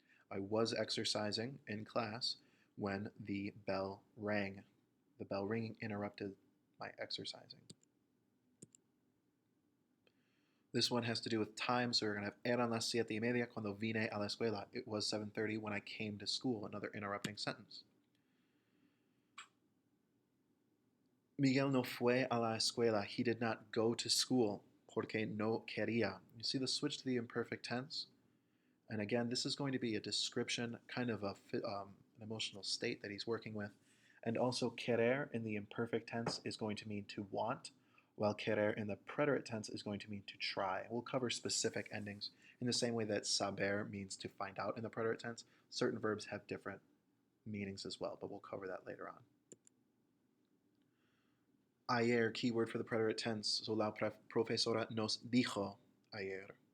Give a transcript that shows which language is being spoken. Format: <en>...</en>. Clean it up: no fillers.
<en>I was exercising in class when the bell rang. The bell ringing interrupted my exercising. This one has to do with time, so we're going to have</en> <es>eran las 7:30 cuando vine a la escuela.</es> <en>It was 7:30 when I came to school. Another interrupting sentence.</en> <es>Miguel no fue a la escuela.</es> <en>He did not go to school</en> <es>porque no quería.</es> <en>You see the switch to the imperfect tense? And again, this is going to be a description, kind of an emotional state that he's working with. And also, querer in the imperfect tense is going to mean to want, while querer in the preterite tense is going to mean to try. We'll cover specific endings in the same way that saber means to find out in the preterite tense. Certain verbs have different meanings as well, but we'll cover that later on. Ayer, keyword for the preterite tense.</en> <es>So la profesora nos dijo ayer.</es>